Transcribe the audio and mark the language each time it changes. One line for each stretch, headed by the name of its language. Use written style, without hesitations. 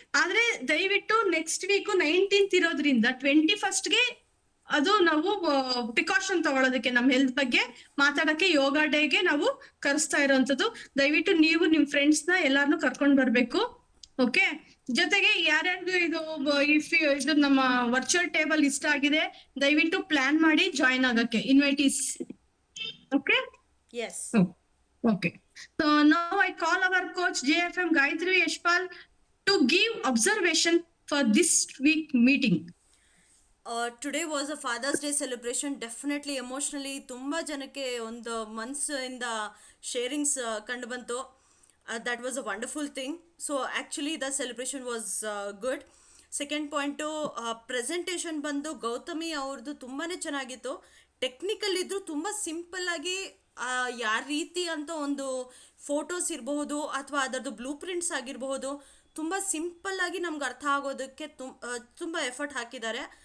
Kannada: ಆದ್ರೆ ದಯವಿಟ್ಟು next week 19th ಇರೋದ್ರಿಂದ 21st ಅದು ನಾವು ಪ್ರಿಕಾಷನ್ ತಗೊಳ್ಳೋದಕ್ಕೆ, ನಮ್ಮ ಹೆಲ್ತ್ ಬಗ್ಗೆ ಮಾತಾಡಕ್ಕೆ ಯೋಗ ಡೇಗೆ ನಾವು ಕರೆಸ್ತಾ ಇರೋಂಥದ್ದು. ದಯವಿಟ್ಟು ನೀವು ನಿಮ್ ಫ್ರೆಂಡ್ಸ್ ನ ಎಲ್ಲಾರನ್ನು ಕರ್ಕೊಂಡ್ ಬರ್ಬೇಕು. ಓಕೆ, ಜೊತೆಗೆ ಯಾರ್ಯಾರ್ದು ಇದು ನಮ್ಮ ವರ್ಚುವಲ್ ಟೇಬಲ್ ಇಷ್ಟ ಆಗಿದೆ, ದಯವಿಟ್ಟು ಪ್ಲಾನ್ ಮಾಡಿ ಜಾಯಿನ್ ಆಗಕ್ಕೆ invitees.
English: Okay, yes. Okay. So now I call our coach JFM Gayatri Yashpal to give observation for this week meeting. Today was a Father's Day celebration. Definitely emotionally
Kannada: ತುಂಬಾ ಜನಕ್ಕೆ ಒಂದು ಮನಸ್ಸಿಂದ ಶೇರಿಂಗ್ಸ್ ಕಂಡು ಬಂತು.
English: That was a wonderful thing. So actually the celebration was good.
Kannada: Second point presentation ಬಂದು ಗೌತಮಿ ಅವ್ರದ್ದು ತುಂಬಾ ಚೆನ್ನಾಗಿತ್ತು. ಟೆಕ್ನಿಕಲ್ ಇದ್ದರೂ ತುಂಬ ಸಿಂಪಲ್ಲಾಗಿ ಯಾವ ರೀತಿ ಅಂತ ಒಂದು ಫೋಟೋಸ್ ಇರಬಹುದು ಅಥವಾ ಅದರದ್ದು ಬ್ಲೂ ಪ್ರಿಂಟ್ಸ್ ಆಗಿರಬಹುದು, ತುಂಬ ಸಿಂಪಲ್ಲಾಗಿ ನಮ್ಗೆ ಅರ್ಥ ಆಗೋದಕ್ಕೆ ತುಂಬ ಎಫರ್ಟ್ ಹಾಕಿದ್ದಾರೆ.